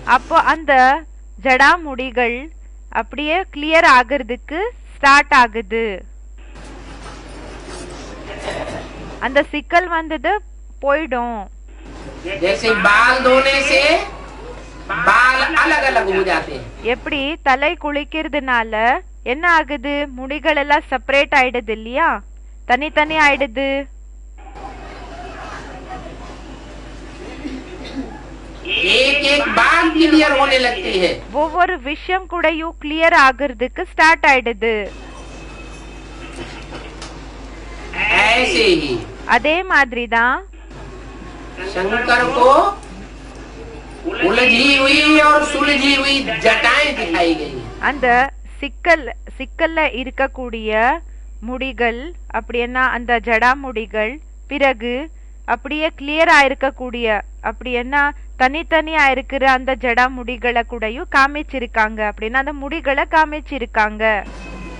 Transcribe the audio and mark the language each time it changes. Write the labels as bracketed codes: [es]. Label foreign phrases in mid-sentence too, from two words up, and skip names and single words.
[ta] அப்போ அந்த ஜடா முடிகள் அப்படியே கிளியர் ஆகிறதுக்கு ஸ்டார்ட் ஆகுது. அந்த சிக்கல் வந்தது போயிடும். [hi] जैसे बाल धोने से बाल अलग अलग हो जाते हैं, [ta] எப்படி தலை குளிக்கிறதுனால என்ன ஆகுது, முடிகள் எல்லாம் செப்பரேட் ஆயிடுது இல்லையா, தனித்தனி ஆயிடுது. [hi] एक एक बात क्लियर होने लगती है। [ta] ஒவ்வொரு விஷயம் கூடயும் கிளியர் ஆகிறதுக்கு ஸ்டார்ட் ஆயிடுது। [hi] ऐसे ही [ta] அதே மாதிரி தான் [hi] शंकर को उलझी हुई और सुलझी हुई जटाएं दिखाई गई। [ta] அந்த சிக்கல்ல இருக்கக்கூடிய முடிகள் அப்படின்னா அந்த ஜடா முடிகள், பிறகு அப்படியே கிளியரா இருக்கக்கூடிய அப்படின்னா தனித்தனியா இருக்கிற அந்த ஜடா முடிகளை கூடயும் காமிச்சிருக்காங்க, அப்படின்னா அந்த முடிகளை காமிச்சிருக்காங்க।